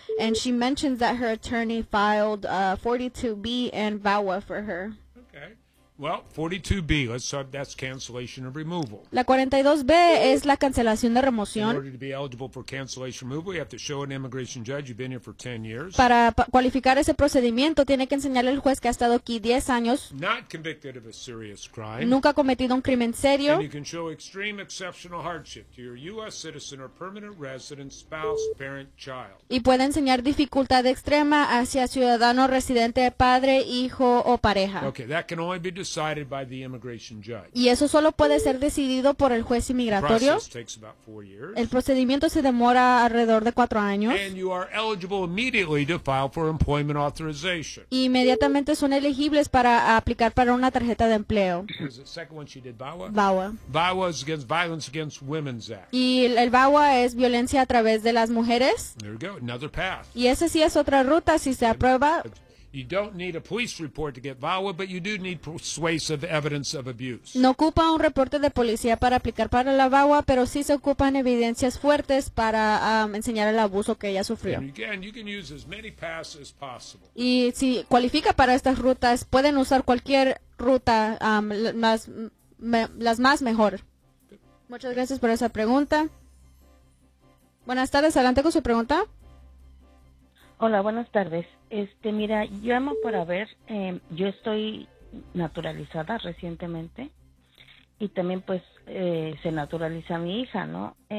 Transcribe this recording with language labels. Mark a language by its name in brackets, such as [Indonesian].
[English] And she mentions that her attorney filed 42B and VAWA for her. Okay. Well, 42B, let's start, that's cancellation of removal. [Spanish] La 42B es la cancelación de remoción. [English] In order to be eligible for cancellation removal, you have to show an immigration judge you've been here for 10 years. [Spanish] Para cualificar ese procedimiento, tiene que enseñarle al juez que ha estado aquí 10 años. [English] Not convicted of a serious crime. [Spanish] Nunca ha cometido un crimen serio. [English] And you can show extreme exceptional hardship to your U.S. citizen or permanent resident, spouse, parent, child. [Spanish] Y puede enseñar dificultad extrema hacia ciudadano residente, padre, hijo o pareja. [English] Okay, that can only be decided by the immigration judge. [Spanish] Y eso solo puede ser decidido por el juez inmigratorio. [English] The process takes about 4 years. [Spanish] El procedimiento se demora alrededor de 4 años. [English] And you are eligible immediately to file for employment authorization. [Spanish] Y inmediatamente son elegibles para aplicar para una tarjeta de empleo. [English] VAWA is against Violence Against Women's Act. [Spanish] Y el VAWA es violencia a través de las mujeres. [English] There you go, another path. [Spanish] Y esa sí es otra ruta si se aprueba. [English] You don't need a police report to get VAWA, but you do need persuasive evidence of abuse. [Spanish] No ocupa un reporte de policía para aplicar para la VAWA, pero sí se ocupan evidencias fuertes para enseñar el abuso que ella sufrió. [English] And again, you can use as many paths as possible. [Spanish] Y si cualifica para estas rutas, pueden usar cualquier ruta, las más mejor. Muchas gracias por esa pregunta. Buenas tardes, adelante con su pregunta. Hola, buenas tardes. Mira, yo llamo para ver, yo estoy naturalizada recientemente y también pues se naturaliza mi hija, ¿no?